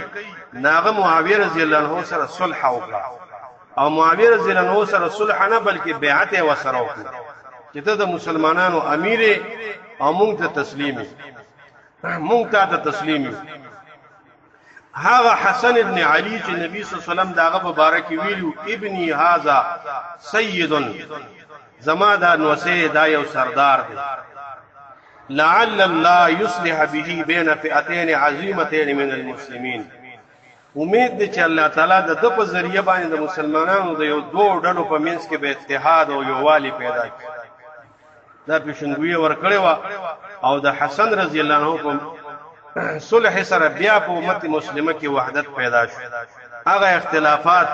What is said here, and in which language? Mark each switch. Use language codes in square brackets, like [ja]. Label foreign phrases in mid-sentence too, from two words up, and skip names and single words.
[ps] ناغه معاویه [ar] رضی الله عنه [ps] سره صلح وکړه او معاویه [ar] رضی الله عنه [ps] سره صلح نه بلکې بیعت و سره وکړه چې ته د مسلمانانو امیر او مونږ ته تسلیم مونږ ته تسلیم هغه حسن ابن علي چې نبی [ar] صلی الله علیه وسلم [ps] داغه مبارک ویلو [ar] ابني هذا [ps] سید زما دا نوسه دا یو سردار دی [ar] لعل الله يصلح به بين فئتين عظيمتين من المسلمين [ps] امید دې چې الله تعالی د په ذریعہ باندې د مسلمانانو د یو دوه ډلو په منځ کې به اتحاد او یووالي پیدا کړي دا پیشنګوی ورکړی او د حسن [ar] رضی الله عنه [ps] په صلح سره بیا په امت مسلمه کې وحدت پیدا شو هغه اختلافات